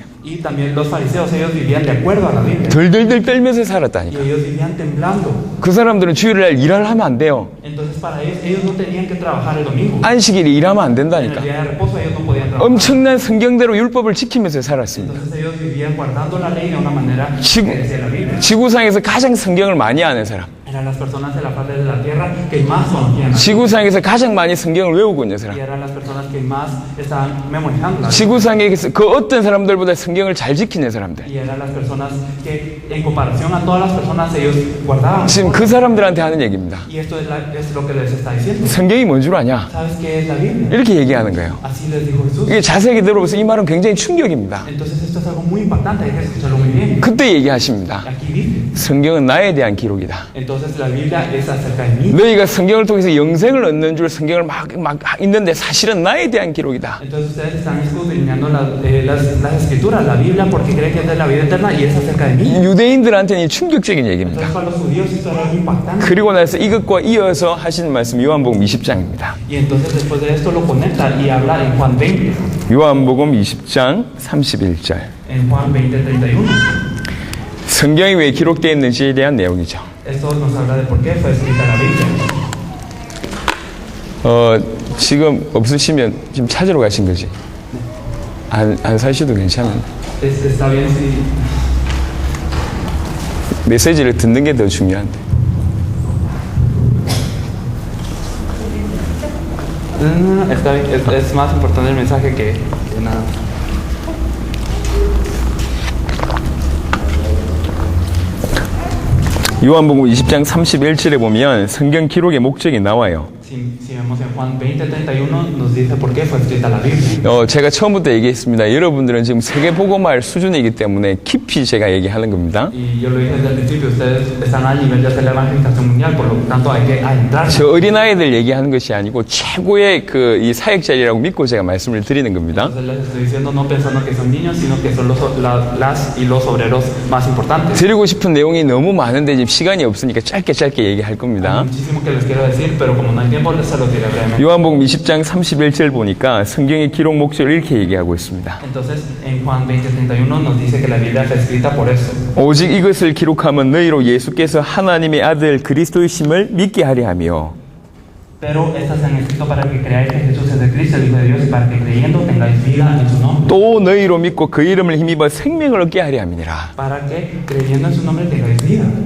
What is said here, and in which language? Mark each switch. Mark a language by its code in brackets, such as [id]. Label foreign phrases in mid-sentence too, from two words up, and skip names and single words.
[es] Y también los fariseos, ellos vivían de acuerdo a la Biblia. [ko] 덜덜덜 떨면서 [es] Y [ko] 살았다니까. [es] ellos vivían temblando. [ko] 그 사람들은 주일날 일을 하면 안 돼요. [es] Entonces para ellos no tenían que trabajar el domingo. [ko] 안식일이 일하면 안 [es] En el [ko] 된다니까. [es] día de reposo ellos no podían trabajar. [ko] 엄청난 성경대로 율법을 지키면서 살았습니다. [es] Entonces ellos vivían guardando la ley de una manera [ko] 지구- [es] que decía la Biblia. [ko] 지구상에서 가장 성경을 많이 아는 사람. [es] Eran las personas de la faz de la tierra que más conocían. [ko] 지구상에서 가장 많이 성경을 외우고 있는 사람. [es] Y eran las personas que más estaban memorizando la Biblia. [ko] 지구상에서 그 어떤 사람들보다 성경을 잘 지키는 사람들. [es] Y eran las personas que en comparación a todas las personas ellos guardaban. [ko] 지금 그 사람들한테 하는 얘기입니다. [es] Y esto es lo que les está diciendo. [ko] 성경이 뭔 줄 아냐? [es] ¿Sabes qué es la Biblia? [ko] 이렇게 얘기하는 거예요. [es] Así les dijo Jesús. [ko] 이게 자세히 들어보세요. 이 말은 굉장히 충격입니다. [es] Entonces esto es algo muy impactante, hay que escucharlo muy bien. [ko] 그때 얘기하십니다. [es] Aquí dice, [ko] 성경은 나에 대한 기록이다. [es] entonces Entonces la Biblia es acerca de mí. [ko] 너희가 성경을 통해서 영생을 얻는 줄 성경을 막 읽는데 사실은 나에 대한 기록이다. [es] Entonces ustedes están escudriñando las escrituras, la Biblia, porque creen que es de la vida eterna y es acerca de mí. [ko] 유대인들한테는 이 충격적인 얘기입니다. [es] Entonces para los judíos esto era algo impactante. [ko] 그리고 나서 이것과 이어서 하시는 말씀 요한복음 20장입니다. [es] Y entonces después de esto lo conecta y habla en Juan 20. [ko] 요한복음 20장 31절. [es] En Juan 20:31. [ko] 성경이 왜 기록되어 있는지에 대한 내용이죠. [es] Esto nos habla de por qué fue escrita la Biblia. [ko] 지금 없으시면 지금 찾으러 가신 거지. 안 사셔도 괜찮은데. [es] Está bien si [ko] 메시지를 듣는 게 더 중요한데. [es] está bien, es más importante el mensaje que nada. [ko] 요한복음 20장 31절에 보면 성경 기록의 목적이 나와요. [es] Si vemos en Juan 20:31 nos dice por qué fue escrita la Biblia. [ko] 제가 처음부터 얘기했습니다. 여러분들은 지금 세계복음화할 수준이기 때문에 깊이 제가 얘기하는 겁니다. [es] Y yo lo dije desde el principio, ustedes están al nivel de hacer la evangelización mundial, por lo tanto hay que adentrar. [ko] 저 어린아이들 얘기하는 것이 아니고 최고의 이 사역자리라고 믿고 제가 말씀을 드리는 겁니다. [es] Entonces les estoy diciendo no pensando que son niños, sino que son las y los obreros más importantes. [ko] 드리고 싶은 내용이 너무 많은데 지금 시간이 없으니까 짧게 얘기할 겁니다. [es] Hay muchísimo que les quiero decir, pero como no hay tiempo, les se lo diré brevemente. [ko] 요한복음 20장 31절 보니까 성경의 기록 목적을 이렇게 얘기하고 있습니다. [es] Entonces, en Juan 20:31 nos dice que la Biblia fue escrita por eso. [ko] 오직 이것을 기록하면 너희로 예수께서 하나님의 아들 그리스도이심을 믿게 하려 하며 [es] Pero estas se han escrito para que creáis que Jesús es el Cristo, el Hijo de Dios, y para que creyendo tengáis vida en su nombre. [ko] 또 너희로 믿고 그 이름을 힘입어 생명을 얻게 하려 함이니라. [es] Para que creyendo en su nombre tengáis vida.